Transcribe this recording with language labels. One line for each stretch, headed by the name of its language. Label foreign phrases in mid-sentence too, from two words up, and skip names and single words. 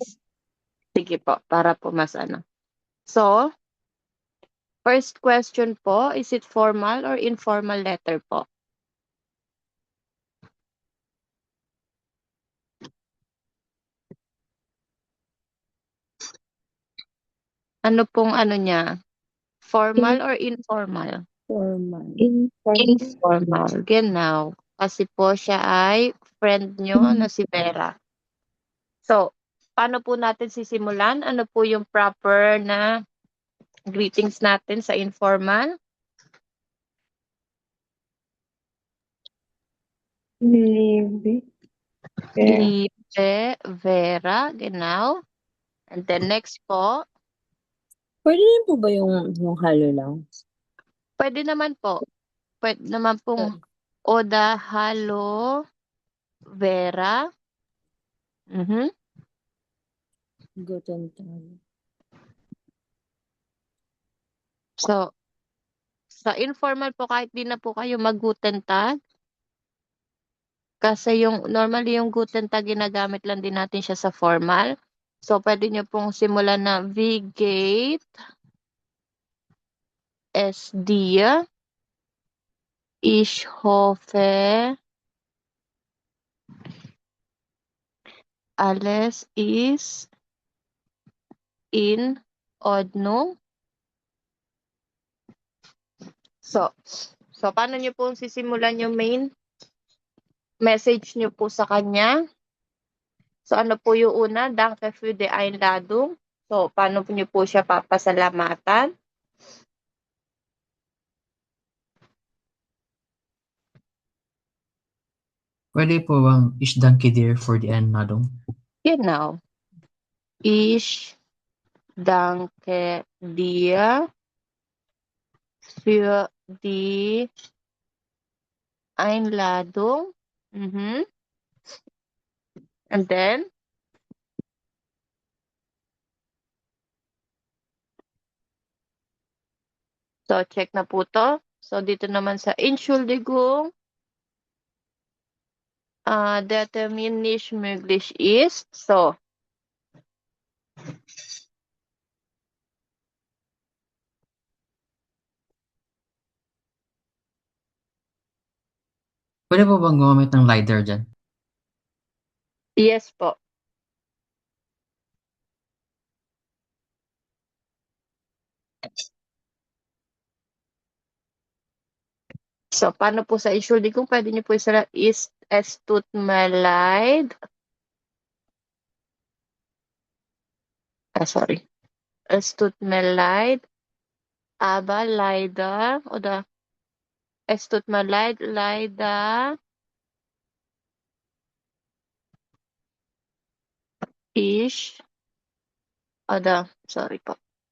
Filipino: Sige po, para po mas ano. So,
English: first question
Filipino: po,
English: is it formal or informal letter po?
Filipino: Ano pong ano niya?
English: Formal or informal? Formal.
German: Informal. Genau.
Filipino: Kasi po siya ay friend nyo na si Vera. So, paano po natin sisimulan? Ano po yung proper na greetings natin sa informal?
German: Liebe. Liebe, Vera, genau.
English: And then next po,
Filipino: Pwede rin po ba yung halo lang? pwede naman po. Pwede naman pong
German: Oda, Halo,
Filipino: Vera. Mhm.
German: Guten Tag.
Filipino: So, sa informal po kahit di na po kayo mag-
German: guten tag.
Filipino: Kasi normally yung
German: guten tag
Filipino: ginagamit lang din natin siya sa formal. So, pwede nyo pong simulan na
German: wie geht es dir? Ich hoffe, alles ist in Ordnung.
Filipino: So, paano nyo po sisimulan yung
English: main message
Filipino: nyo po sa kanya? So, ano po yung una?
German: Danke für die Einladung.
Filipino: So, paano nyo po siya papasalamatan? Pwede po bang
German: ich danke dir for the Einladung? Genau. Ich danke dir für die Einladung.
English: Mhm. And then, so check
Filipino: na po to. So, dito naman sa
German: Entschuldigung, der Termin nicht möglich ist. So,
Filipino: Pwede po bang gumamit ng lighter dyan? yes po. So, paano po sa Entschuldigung? Pwede niyo po
German: es tut mir leid.
Filipino: Sorry. Es tut mir leid, aber leider, oder es tut mir leid, leider ich, oder, sorry po.